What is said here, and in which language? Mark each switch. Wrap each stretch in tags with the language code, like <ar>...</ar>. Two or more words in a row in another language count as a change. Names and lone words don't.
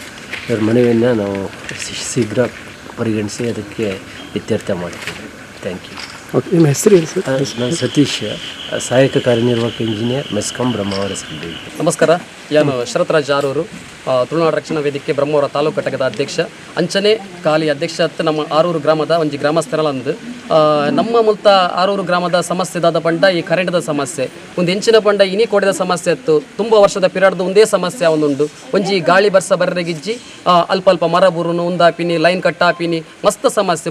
<kn>ಇವ್ರ ಮನವಿಯನ್ನು ನಾವು ಶೀಘ್ರ ಪರಿಗಣಿಸಿ ಅದಕ್ಕೆ ಇತ್ಯರ್ಥ ಮಾಡ್ತೀವಿ.</kn> <en>thank you.</en> <kn>ಓಕೆ, ನಿಮ್ಮ ಹೆಸರು ಏನು ಸರ್? ನಾನು ಸತೀಶ್, ಸಹಾಯಕ ಕಾರ್ಯನಿರ್ವಾಹಕ ಇಂಜಿನಿಯರ್, ಮೆಸ್ಕಾಂ ಬ್ರಹ್ಮಾವರ ಸಭೆ. ನಮಸ್ಕಾರ. ನಾನು ಶರತ್ರಾಜ್ ಆರೂರು, ತುಳುನಾಡು ರಕ್ಷಣಾ ವೇದಿಕೆ ಬ್ರಹ್ಮಾವರ ತಾಲೂಕು ಘಟಕದ ಅಧ್ಯಕ್ಷ.</kn> <tcy>ಅಂಚನೆ ಖಾಲಿ ಅಧ್ಯಕ್ಷ ನಮ್ಮ ಆರೂರು ಗ್ರಾಮದ ಒಂಜಿ ಗ್ರಾಮಸ್ಥರಲ್ಲಂದು ನಮ್ಮ ಮುಲ್ತ ಆರೂರು ಗ್ರಾಮದ ಸಮಸ್ಯೆದಾದ ಪಂಡ ಈ ಕರೆಂಟ್ದ ಸಮಸ್ಯೆ ಒಂದು ಹೆಂಚಿನ ಪಂಡ ಇನಿ ಕೊಡಿದ ಸಮಸ್ಯೆ ಇತ್ತು. ತುಂಬ ವರ್ಷದ ಪಿರಿಯಡ್ದು ಒಂದೇ ಸಮಸ್ಯೆ ಒಂದುಂಡು. ಒಂಜಿ ಗಾಳಿ ಬರ್ಸ ಬರ್ರೆಗಿಜ್ಜಿ ಅಲ್ಪ ಅಲ್ಪ ಮರ ಬುರುನು ಉಂದಾಪಿನಿ ಲೈನ್ ಕಟ್ಟಾಪಿನಿ ಮಸ್ತ್ ಸಮಸ್ಯೆ.</tcy>